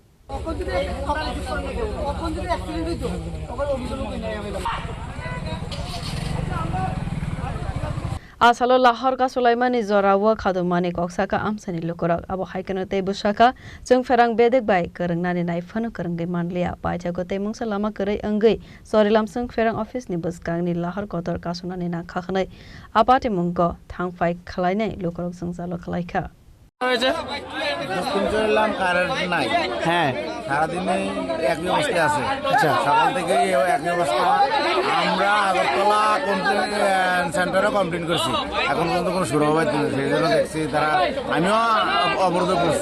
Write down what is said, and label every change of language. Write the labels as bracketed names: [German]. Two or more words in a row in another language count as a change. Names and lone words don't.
[Kok Borok] Asalo Lahar Kasulaimani Zorawa Khadumani Koksaka Amchaini Lukurok Abo Haikano Te Bwskaka Chwngpherang bedek bai Khorang nai phano Khorang manlia Paithago te mungsa lama Kwrwi Wngwi Charilam Chwngpherang Office ni Bwskang ni Lahar kotor Kasulaikha na khakhnai apati mungko thangfai khlainai Lukurok jungjalo kwlaikha [Bangla] চললাম কারেন্ট নাই হ্যাঁ সারাদিনে একই অবস্থায় আছে আচ্ছা সকাল থেকে একই অবস্থা আমরা আগরতলা কমপ্লেন সেন্টারে কমপ্লেন করছি এখন পর্যন্ত কোনো শুরু হবে না সেই জন্য দেখছি তারা আমিও অবরোধ করছি